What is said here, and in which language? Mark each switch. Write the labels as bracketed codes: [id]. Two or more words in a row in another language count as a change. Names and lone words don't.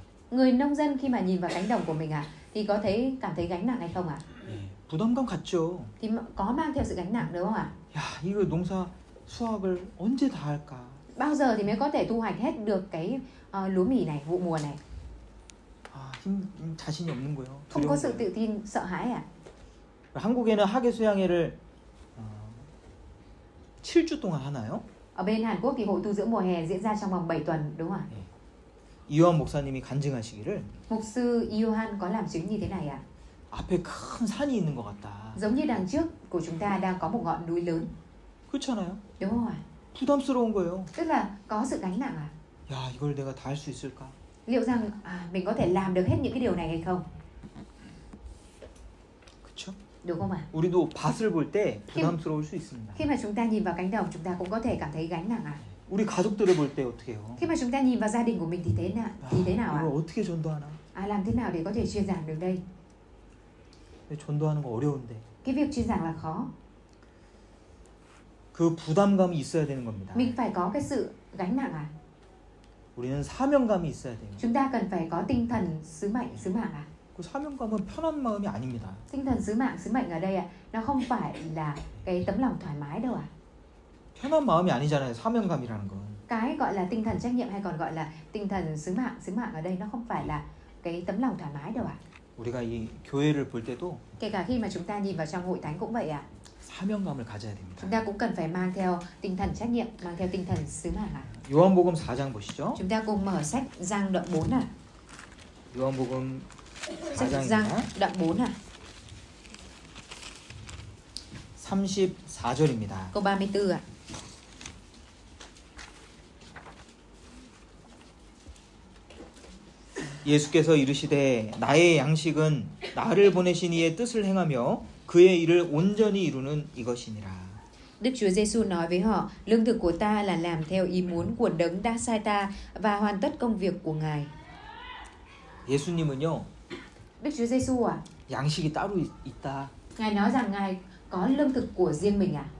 [vi] Người nông dân khi mà nhìn vào cánh đồng của mình thì có cảm thấy gánh nặng hay không ạ? [ko] 예, 부담감 갖죠. [vi] Thì có mang theo sự gánh nặng đúng không ạ? [ko] 야, 이거 농사 수확을 언제 다 할까? [vi] Bao giờ thì mới có thể thu hoạch hết được cái lúa mì này, vụ mùa này? [ko] 자신이 없는 거예요. [vi] Không có sự tự tin, sợ hãi à? [ko] 한국에는 학예 수양회를 7주 동안 하나요? [vi] Ở bên Hàn Quốc thì hội tu dưỡng mùa hè diễn ra trong vòng 7 tuần đúng không ạ? [ko] 예. 이완 목사님이 간증하시기를 [vi] Mục sư Iohan có làm chứng như thế này ạ. [ko] 앞에 큰 산이 있는 것 같다. [vi] Giống như đằng trước của chúng ta đang có một ngọn núi lớn. [ko] 그렇잖아요. [vi] Đúng không ạ? [ko] 부담스러운 거예요. [vi] Tức là có sự gánh nặng à? [ko] 야, 이걸 내가 다 할 수 있을까? [vi] Liệu rằng mình có thể làm được hết những cái điều này hay không? [ko] 그렇죠? [vi] Đúng không ạ? [ko] 우리도 밭을 볼 때 부담스러울 수 있습니다. [vi] Khi mà chúng ta nhìn vào cánh đồng, chúng ta cũng có thể cảm thấy gánh nặng à? [ko] 우리 가족들을 볼 때 어떻게 해요? [vi] Khi mà chúng ta nhìn vào gia đình của mình thì thế nào ạ? [ko] 이걸 어떻게 전도하나? [vi] Làm thế nào để có thể truyền giảng được đây? [ko] 전도하는 거 어려운데. [vi] Cái việc truyền giảng là khó. [ko] 그 부담감이 있어야 되는 겁니다. [vi] Mình phải có cái sự gánh nặng à? [ko] 우리는 사명감이 있어야 돼요. [vi] Chúng ta cần phải có tinh thần sứ mạng à? [ko] 그 사명감은 편한 마음이 아닙니다. [vi] Tinh thần sứ mệnh ở đây nó không phải là cái tấm lòng thoải mái đâu à? [ko] 편한 마음이 아니잖아요. 사명감이라는 건. [vi] Cái gọi là tinh thần trách nhiệm hay còn gọi là tinh thần sứ mạng ở đây nó không phải là cái tấm lòng thoải mái đâu ạ. [ko] 우리가 이 교회를 볼 때도 [vi] Kể cả khi mà chúng ta nhìn vào trong hội thánh cũng vậy ạ. [ko] 사명감을 가져야 됩니다. [vi] Chúng ta cũng cần phải mang theo tinh thần trách nhiệm, mang theo tinh thần sứ mạng ạ. [ko] 요한복음 4장 보시죠. [vi] Chúng ta cùng mở sách Giăng đoạn 4 ạ. [ko] 요한복음 [vi] Sách Giăng [ko] 4장입니다. [vi] đoạn 4 ạ. [ko] 34절입니다. [vi] Câu 34 ạ. [ko] 예수께서 이르시되 나의 양식은 나를 보내신 이의 뜻을 행하며 그의 일을 온전히 이루는 이것이니라. [vi] Đức Chúa Giêsu nói với họ, lương thực của ta là làm theo ý muốn của đấng đã sai ta và hoàn tất công việc của Ngài. [ko] 예수님은요, [vi] Đức Chúa Giêsu [ko] 양식이 따로 있다. [vi] Ngài nói rằng Ngài có lương thực của riêng mình à?